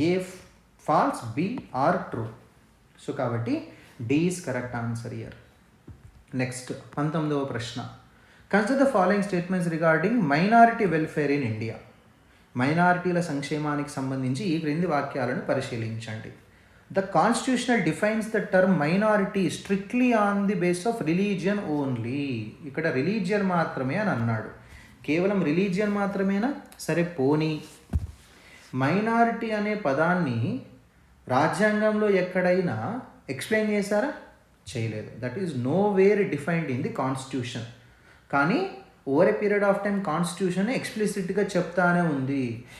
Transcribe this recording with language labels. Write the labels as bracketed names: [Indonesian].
[English] A false, B are true. So కాబట్టి D is correct answer here. [Telugu] Next 19వ ప్రశ్న. [English] Consider the following statements regarding minority welfare in India. [Telugu] మైనారిటీల సంక్షేమానికి సంబంధించి ఈ క్రింది వాక్యాలను పరిశీలించండి. [English] The Constitution defines the term minority strictly on the basis of religion only. [Telugu] ఇక్కడ రిలీజియన్ మాత్రమే అని అన్నాడు. కేవలం రిలీజియన్ మాత్రమేనా? సరే పోనీ. మైనారిటీ అనే పదాన్ని రాజ్యాంగంలో ఎక్కడైనా ఎక్స్ప్లెయిన్ చేశారా? చేయలేదు. [English] That is nowhere defined in the constitution. [Telugu] కానీ [English] over a period of time constitution ఎక్స్ప్లిసిట్గా [Telugu] చెప్తానే ఉంది.